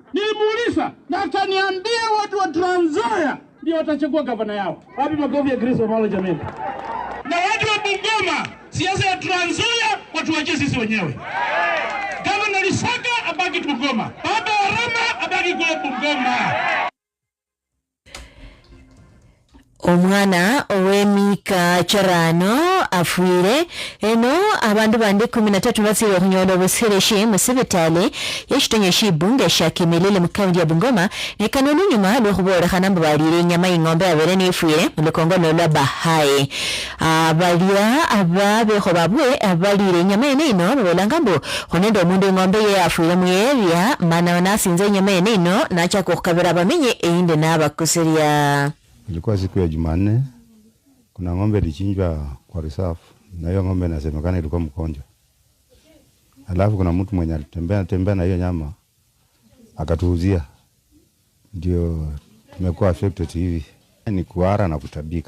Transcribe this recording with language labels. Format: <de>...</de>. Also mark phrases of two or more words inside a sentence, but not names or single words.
<sw>Nilimuuliza na akaniambia watu wa Trans Nzoia ndio watachagua gavana yao. Wapi makofi ya Chris Wamalwa jamani? Na watu wa Bungoma siasa ya Trans Nzoia watu wache sisi wenyewe. Gavana Lisaka abaki Bungoma. Baba Rama abaki kwa Bungoma.</sw> <luy>Omwana owemika charano afuire eno abandu bandi 13 basire okunyola obusereshe musibitale yeshitonye shibunge shakimilile mukaundi ya Bungoma ne kanonu nyuma lwokubora kanamba balire nyama ingombe abere nefuire mulikongo lwa bahaye abalia ababeho babwe abalire nyama eno babolangambo honendo mundu ngombe ye afuire mu area mana nasinze nyama eno nacha kokabira bamenye einde nabakuseria.</luy> <sw>Ilikuwa siku ya Jumanne, kuna ngombe ilichinjwa kwa reserve, na hiyo ngombe inasemekana ilikuwa mgonjwa. Alafu kuna mtu mwenye alitembea na hiyo nyama akatuuzia. Ndio tumekuwa affected hivi. Ni kuhara na kutabika.</sw>